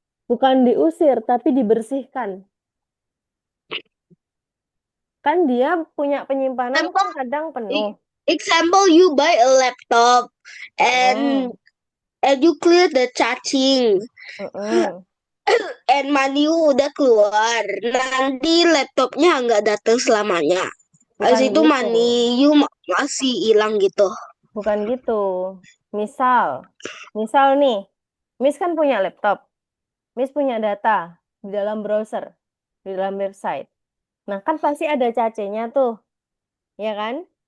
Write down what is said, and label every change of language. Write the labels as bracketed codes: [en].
[id] Bukan diusir, tapi dibersihkan. Kan dia punya penyimpanan kan kadang penuh. [en] Example, you buy a laptop and you clear the cacing. And money [id] udah keluar. Nanti laptopnya nggak datang selamanya. Habis itu Bukan gitu. [en] money you [id] masih hilang gitu. Bukan gitu. Misal nih, Miss kan punya laptop. Miss punya data di dalam browser, di dalam website. Nah, kan pasti ada cacenya tuh. Ya kan?